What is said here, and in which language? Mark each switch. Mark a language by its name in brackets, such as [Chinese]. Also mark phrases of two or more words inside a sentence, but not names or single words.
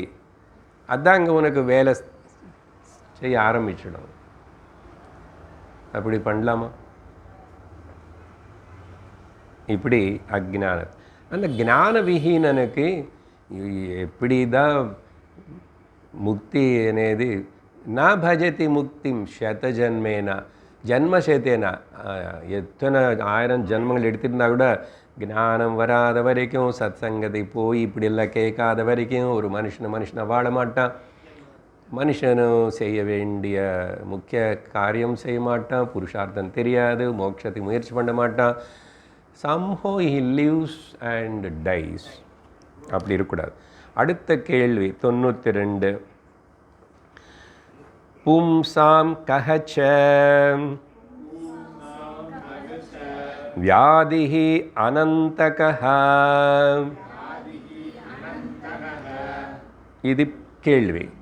[Tamil] அதுதான் அங்கே உனக்கு வேலை செய்ய ஆரம்பிச்சிடும். அப்படி பண்ணலாமா? இப்படி அஜ்ஞான அந்த ஞான விஹீனனுக்கு எப்படி தான் முக்தி అనేది [Sanskrit] నా భజతి ముక్తిం శతజన్మేన [Tamil] ஜன்மசேத்தேன எத்தனை 1000 ஜன்மங்கள் எடுத்துருந்தா கூட ஞானம் வராத வரைக்கும், சத் சங்கத்தை போய் இப்படியெல்லாம் கேட்காத வரைக்கும் ஒரு மனுஷனை வாழ மாட்டான். மனுஷனும் செய்ய வேண்டிய முக்கிய காரியம் செய்ய மாட்டான், புருஷார்த்தம் தெரியாது, மோட்சத்தை முயற்சி பண்ண மாட்டான். [English] somehow he lives and dies. [Tamil] அப்படி இருக்கக்கூடாது. அடுத்த கேள்வி 92. [Sanskrit] पुंसां कश्च व्याधिः अनन्तकः. [Tamil] இது கேள்வி.